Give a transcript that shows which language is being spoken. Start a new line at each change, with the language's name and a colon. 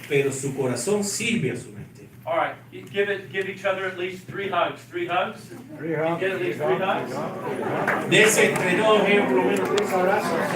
Spanish: pero su corazón sirve a su mente.
English: All right, give each other at least 3 hugs. 3 hugs? Get at least 3 hugs?
Spanish: Dese entre todos ellos por lo menos 3 abrazos.